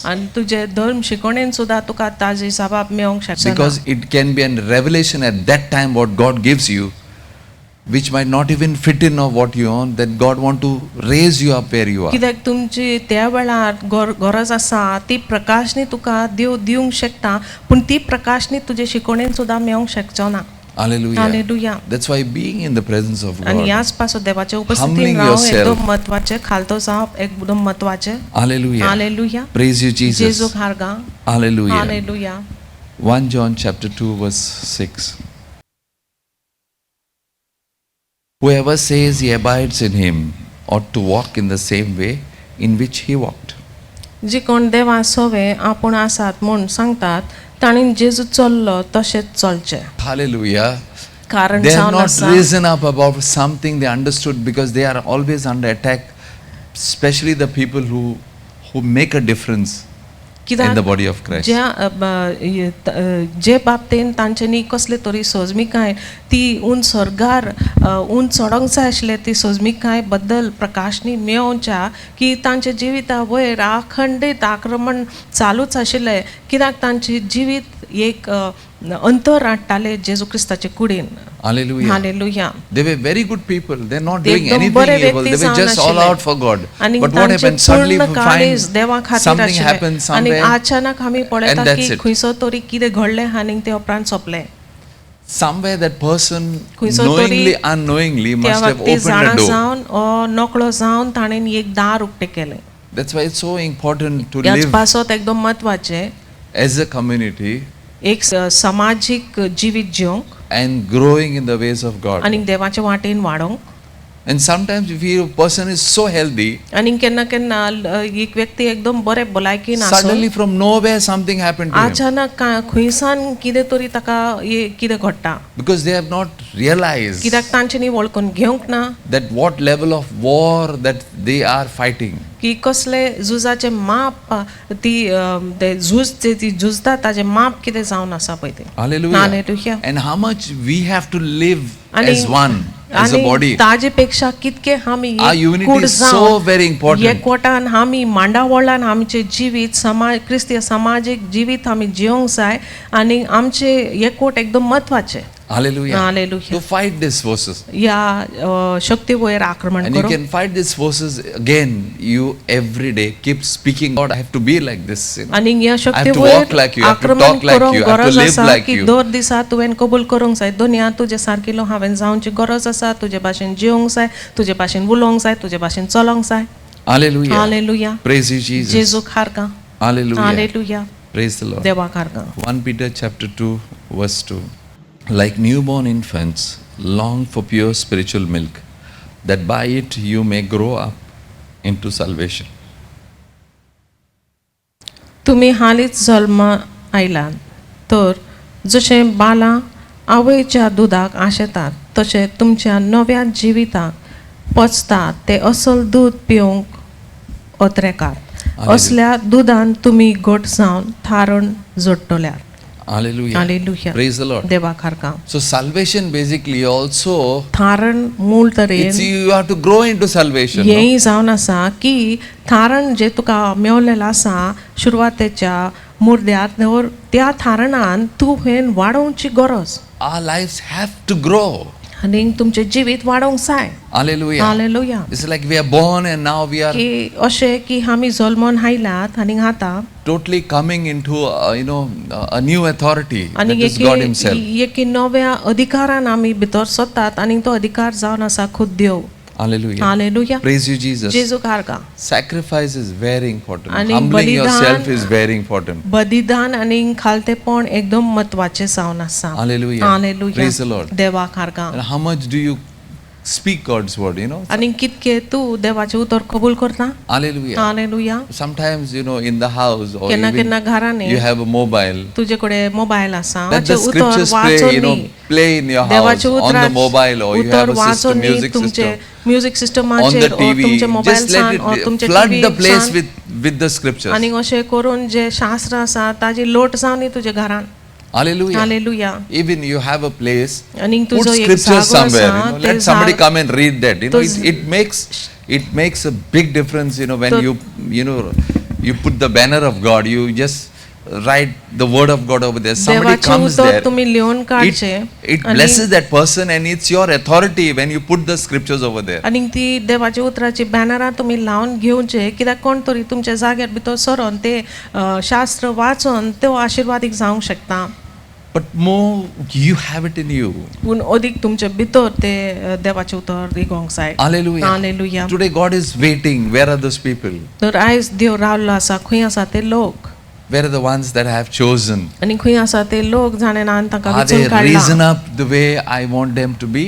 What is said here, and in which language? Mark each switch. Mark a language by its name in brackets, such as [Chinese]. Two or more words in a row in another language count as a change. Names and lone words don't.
[Konkani] आनी तुजे धर्म शिकोवणेन सुद्दां तुका ताजी जबाब मेळोंक शकना. [English] Because it can be a revelation at that time what God gives you, which might not even fit in of what you own, that God want to raise you up where you are. [Konkani] कित्याक तुमची त्या वेळार गरज आसा ती प्रकाशनी तुका देव दिवंक शकता, पूण ती प्रकाशनी तुजे शिकोवणेन सुद्दां मेळोंक शकचो ना. [English] Hallelujah. [Konkani] हालेलुया. [English] That's why being in the presence of [Konkani] आनी [English] God, [Konkani] ह्याच पासून देवाच्या उपस्थितीन [English] Humbling [Konkani] रावप [English] yourself. [Konkani] एकदम महत्वाचे, खालतो जावप एकदम महत्वाचे. [English] hallelujah, [Konkani] हालेलुया. [English] praise you Jesus, [Konkani] जेजूक हारगा. [English] hallelujah. [Konkani] हालेलुया. [English] 1 John chapter 2 verse 6. Whoever says he abides in him ought to walk in the same way in which he walked. [Konkani] जी कोण देवा सोवे आपूण आसात म्हूण सांगतात ताणीन जेजू चल्लो तशेंच चलचे. [English] Hallelujah. [Konkani] कारण [English] They have [Konkani] जावन [English] not [Konkani] आसा [English] risen up about something they understood, because they are always under attack, especially the people who make a difference in the body of Christ. [Konkani] जे बाबतीन तांच्यांनी कसले तरी सोजमिकाय ती उंचर चडोंक जाय आशिल्ले ती सोजमिकाय बद्दल प्रकाशनी मेळोवच्या की तांच्या जिविता वयर अखंडीत आक्रमण चालूच आशिल्ले, कित्याक तांची जिवीत एक अंतर हाडटाले जेजू क्रिस्ताचे कुडीन. [English] Hallelujah. [Konkani] हालेलुया. [English] They were very good people. They're not [Konkani] ते [English] doing [Konkani] एकदम [English] anything [Konkani] बरे [English] evil. They [Konkani] व्यक्ती [English] were just [Konkani] जावन [English] all [Konkani] आशिल्ले. [English] out for God. [Konkani] आणि [English] But what [Konkani] तांचे [English] happened? Suddenly we [Konkani] पूर्ण काळीज देवा [English] find [Konkani] खातीर [English] something [Konkani] आशिल्ले. [English] happened [Konkani] आणि [English] somewhere. [Konkani] अचानक आमी [English] And [Konkani] पळयता [English] that's [Konkani] की [English] it. [Konkani] खंयसर तरी कितें घडलें आनी ते उपरांत सोंपलें. [English] Somewhere that person [Konkani] खंयसर [English] knowingly, [Konkani] तरी [English] unknowingly [Konkani] त्या [English] must have [Konkani] व्यक्ती [English] opened a [Konkani] जाणा [English] door. [Konkani] जावन ओ नकळो जावन ताणेन एक दार उक्तें केलें. [English] That's why it's so important to [Konkani] ह्याच [English] live [Konkani] पासत एकदम महत्वाचें [English] as a community [Konkani] एक सामाजिक जिवीत जिवंक [English] and growing in the ways of God. [Konkani] आनी देवाचे वाटेन वाडोंक. [English] And sometimes if a person is so healthy, [Konkani] आनी केन्ना केन्ना एक व्यक्ती एकदम बरे भलायकेन [English] suddenly [Konkani] आसता, [English] from nowhere something happened to him. [Konkani] अचानक खंयसान कितें तरी ताका कितें घडटा, [English] Because they have not realized [Konkani] कित्याक तांच्यांनी वळखून घेवंक ना [English] that what level of war that they are fighting. [Konkani] की कसले झुजाचे माप ती ते झूज ती झुजता ताजे माप कितें जावन आसा पळय ते. [English] Hallelujah. [Konkani] हालेलुया. [English] And how much we have to live [Konkani] आणि- [English] as one, as a body. [Konkani] ताजे पेक्षा कितके आमी [English] Our unity [Konkani] एकूट [English] is so [Konkani] जावन [English] very important. [Konkani] एकवटान आमी मांडावळान आमचे जिवीत समाज क्रिस्तीय सामाजिक जिवीत आमी जिवंक जाय आनी आमचे एकवट एकदम महत्वाचे. [English] Hallelujah. Hallelujah. To fight these forces. [Konkani] या शक्ती वयर आक्रमण [English] And you [Konkani] करूंक. [English] can fight these forces again. You every day keep speaking, God, I have to be like this. You know. [Konkani] आनी ह्या [English] I [Konkani] शक्ती [English] have to [Konkani] वयर [English] walk like you. I have to [Konkani] आक्रमण [English] talk like [Konkani] करूंक [English] you. I have to [Konkani] गरज [English] live [Konkani] आसा [English] like [Konkani] की [English] you. [Konkani] दर दिसा तुवें कबूल करूंक जाय. दुनिया तुजे सारकिलो हांवें जावची गरज आसा. तुजे भाशेन जिवंक जाय, तुजे भाशेन उलोवंक जाय, तुजे भाशेन चलोंक जाय. [English] Hallelujah. [Konkani] हालेलुया. [English] Praise you, Jesus. [Konkani] जेजूक हारका. [English] Hallelujah. [Konkani] हालेलुया. [English] Praise the Lord. [Konkani] देवाक हारका. [English] 1 Peter chapter 2 verse 2. Like newborn infants, long for pure spiritual milk, that by it you may grow up into salvation. [Konkani] तुमी हालींच जल्म आयलात, तर जशें बालां आवयच्या दुदाक आशेतात तशें तुमच्या नव्या जिविताक पचतात ते असल दूद पिवंक अत्रेकात. असल्या दुदान तुमी घट जावन थारण जोडटल्यात. [English] Hallelujah. [Konkani] हालेलुया. [English] Praise the Lord. [Konkani] देवाक हारका. [English] So salvation basically also, [Konkani] थारण मूळ तरेन [English] it's you have to grow into salvation. No? [Konkani] हेंय जावन आसा की थारण जे तुका मेवलेलें आसा सुरवातेच्या मुर्द्यात त्या थारणान तुवें वाडोवची गरज. [English] Our lives have to grow. [Konkani] आनी तुमचें जिवीत वाडोवंक जाय. [English] Hallelujah. [Konkani] हालेलुया. [English] It's like we are born and now we are [Konkani] की अशें की आमी जल्मोन आयलात आनी आतां [English] totally coming into a new authority, [Konkani] आनी [English] that is God Himself. [Konkani] एकी नव्या अधिकारान आमी भितर सरतात आनी तो अधिकार जावन आसा खुद देव. [English] Hallelujah. [Konkani] हालेलुया. [English] Praise you, Jesus. [Konkani] जेजूक हारका. [English] Sacrifice is very important. [Konkani] आणि [English] Humbling [Konkani] बलिदान- [English] yourself is very important. [Konkani] बलिदान आनी खालतेपण एकदम महत्वाचें जावन आसा. [English] Hallelujah. [Konkani] हालेलुया. [English] Praise the Lord. [Konkani] देवाक हारका. [English] And how much do you speak God's word, you know. [Konkani] आणि कितके तू देवाचे उतर कबूल करता. [English] Hallelujah. [Konkani] हालेलुया. [English] Sometimes, you know, in the house or [Konkani] केन्ना [English] even [Konkani] केन्ना घरांनी [English] you have a mobile. [Konkani] तुझे कडेन मोबाईल आसा. [English] Let the scriptures play in your house [Konkani] देवाचे [English] on the mobile, or you have a system, music system [Konkani] म्युझिक [English] on [Konkani] सिस्टमाचेर [English] the or TV. [Konkani] तुमचे मोबाईल [English] Just let [Konkani] सान or [English] it [Konkani] तुमचे [English] flood [Konkani] टीव्ही [English] the place [Konkani] सान [English] with the scriptures. [Konkani] आणि अशें करून जे शास्त्र आसा ताजी लोट जावन दी तुझे घरान. [English] Hallelujah. [Konkani] हालेलुया. [English] Even you have a place, [Konkani] आणि [English] put [Konkani] तुजो एक [English] scriptures [Konkani] जागो [English] somewhere, [Konkani] आसा, [English] you know, [Konkani] ते [English] let somebody [Konkani] जाग- [English] come and read that, you know. [Konkani] तो- [English] It makes a big difference, you know, when [Konkani] तो- [English] you know, you put the banner of God, you just write the word of God over there. Somebody [Konkani] देवाचे [English] comes [Konkani] उतर [English] there, [Konkani] तुम्ही लिहून काढचे [English] it blesses that person, and it's your authority when you put the scriptures over there. [Konkani] आणि ती देवाच्या उतराची बॅनरां तुम्ही लावून घेवचे कित्याक कोण तरी तुमच्या जाग्यार भितर सरोन ते शास्त्र वाचून तो आशीर्वादीक जावंक शकता. [English] But more, you have it in you. [Konkani] पूण अदीक तुमचे भितर ते देवाचे उतर दिगोंक जाय. [English] Hallelujah. [Konkani] हालेलुया. [English] Today God is waiting. Where are those people? [Konkani] तर आयज देव रावल्लो आसा. खंय आसा ते लोक. [English] Where are the ones that I have chosen? [Konkani] आणि खंय आसा ते लोक जाणे ना तांकां [English] Are they [Konkani] विचून [English] risen [Konkani] काडला. [English] up the way I want them to be?